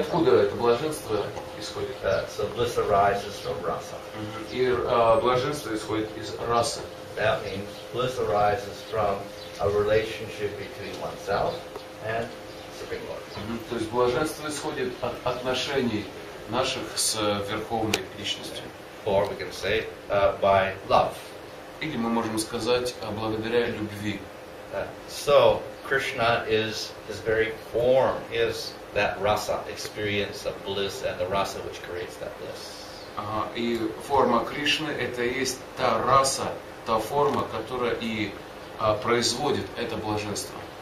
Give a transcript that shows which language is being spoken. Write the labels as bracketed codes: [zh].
[ru] откуда это блаженство исходит? [en] So bliss arises from rasa. [ru] И блаженство исходит из расы. [en] That means bliss arises from a relationship between oneself and Supreme Lord. [ru] То есть блаженство исходит от отношений наших с Верховной Личностью. [en] Or we can say by love. [ru] Или мы можем сказать благодаря любви. [en] So Krishna is his very form is that rasa experience of bliss and the rasa which creates that bliss. [ru] И форма Кришны это и есть та раса, та форма, которая и производит это блаженство.